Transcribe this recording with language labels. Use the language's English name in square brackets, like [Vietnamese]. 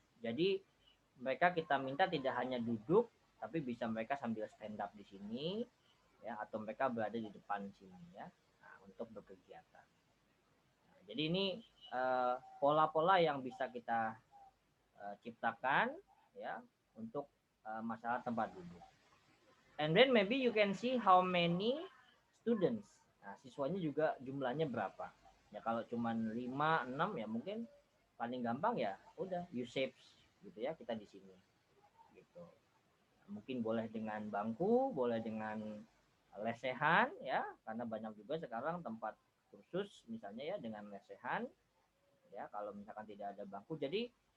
[Indonesian] Jadi mereka kita minta tidak hanya duduk, tapi bisa mereka sambil [English] stand up [Indonesian] di sini ya, atau mereka berada di depan sini ya, nah, untuk berkegiatan. Nah, jadi ini pola-pola yang bisa kita ciptakan ya untuk masalah tempat duduk. [English] And then maybe you can see how many students. [Indonesian] Nah, siswanya juga jumlahnya berapa. Ya kalau cuma 5, 6 ya mungkin paling gampang ya udah U-shapes gitu ya, kita di sini. Gitu. Mungkin boleh dengan bangku, boleh dengan lesehan ya, karena banyak juga sekarang tempat kursus misalnya ya dengan lesehan. Ya, kalau misalkan tidak ada bangku. Jadi